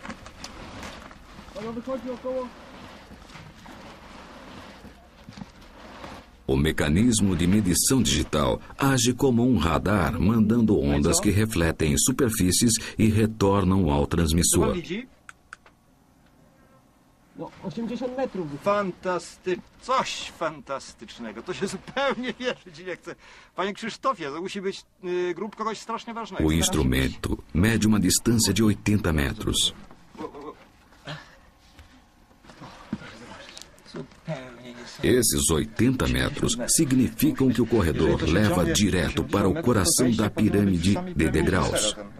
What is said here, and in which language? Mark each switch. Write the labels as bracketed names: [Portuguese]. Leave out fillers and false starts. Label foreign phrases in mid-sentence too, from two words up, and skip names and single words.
[Portuguese] O mecanismo de medição digital age como um radar, mandando ondas que refletem superfícies e retornam ao transmissor. [Polish] No, 80 metrów. Coś fantastycznego. To się zupełnie wierzyć nie chce. Panie Krzysztofie, to musi być grób kogoś strasznie ważnego. [Portuguese] O instrumento mede uma distância de 80 metros. Esses 80 metros significam que o corredor leva direto para o coração da pirâmide de degraus.